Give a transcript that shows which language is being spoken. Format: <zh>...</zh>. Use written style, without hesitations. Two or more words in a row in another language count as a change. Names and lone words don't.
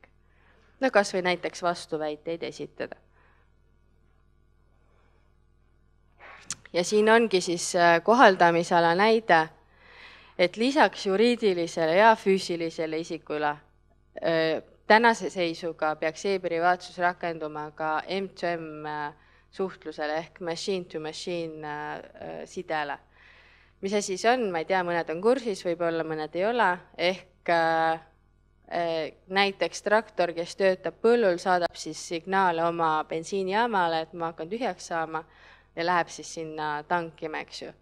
<et>No kas või näiteks vastuväiteid esitada. Ja siin ongi siis kohaldamisala näide, et lisaks juriidilisele ja füüsilisele isikule tänase seisuga peaks e-privaatsus rakenduma ka M2M suhtlusele ehk</et> <en>machine-to-machine</en> <et>sidele. Mis see siis on? Ma ei tea, mõned on kursis, võib-olla mõned ei ole, ehk näiteks traktor, kes töötab põllul, saadab siis signaale oma bensiinijaamale, et ma hakkan tühjaks saama ja läheb siis sinna tankima, eks ju.</et>